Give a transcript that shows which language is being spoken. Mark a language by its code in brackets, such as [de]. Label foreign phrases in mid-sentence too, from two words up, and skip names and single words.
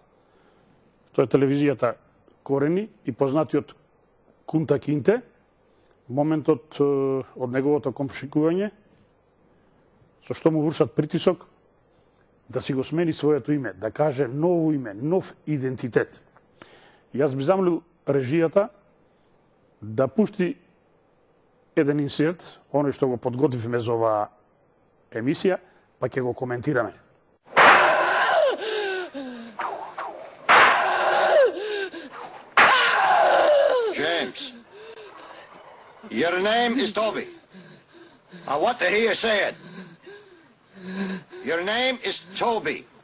[mk] Тоа е телевизијата Корени и познатиот Кунта Кинте, моментот од неговото комшикување, со што му вршат притисок да си го смени своето име, да каже ново име, нов идентитет. Јас би замолил режијата да пушти еден инсерт, оној што го подготвивме за оваа емисија, па ќе го коментираме. [en] James, your name is Toby. I want to hear you say it. Your name is Toby.